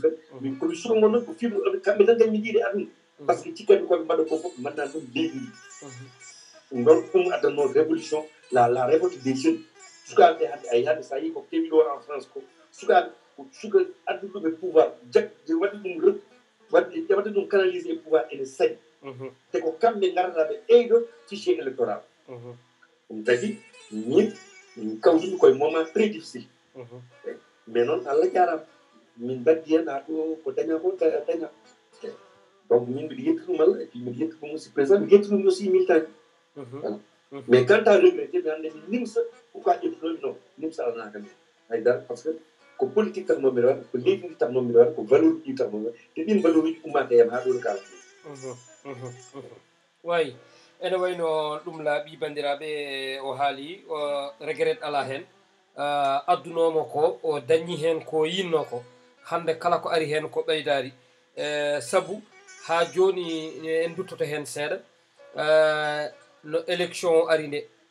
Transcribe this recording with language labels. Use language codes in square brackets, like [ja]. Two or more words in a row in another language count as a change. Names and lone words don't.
[ff] en min komi suka gonɗon ko fiɓe kamɓe tan kañum jiiɗe aduna [fr] par ce que [ff] cikkanmi koɓe mbaɗa ko fof mbaɗna ɗum leydi ndi ɗum ɗum addanno révolution [fr] la révolte des jeunes [ff] sukaɓe hande ay hande sa yi ko kewi ɗo en France ko sukaɓe ko suka adduɗuɓe pouvoir waɗi ɗum wadde ɗum canalisé e pouvoir ene saɗi te ko kamɓe garata ɓe ɓeyɗo fichier électoral ɗum tagi min kawtumi koye [fr] moment très difficile mais [ff] noon Allah jarama min baddi hen ha ɗo ko daña ko daña donc min mbiɗa yetti ɗum Allah [fr] et puis [ff] mbiɗa yetti ɗum [fr] aussi président [ff] mbiɗa yetti ɗum [fr] aussi militant voilà mais quant à [ff] regretté mi hande mi nimsa pourquoi ƴettunomi non nimsa alanaka min haydara [fr] par ce que [ff] ko politique takno mbiɗa waɗa ko leydi ndi takno mbiɗa waɗa ko valeur uji takno mbiɗa waɗa te ɗin valeur uji ummaka yam ha ɗo no kalata wayi ene wayno ɗum laaɓi bandiraɓe o haali o regret ala hen addunomo ko o dañi hen ko yinno ko hande kala ko ari hen ko ɓeydari saabu ha joni en duttoto hen seeɗa no élection o ari nde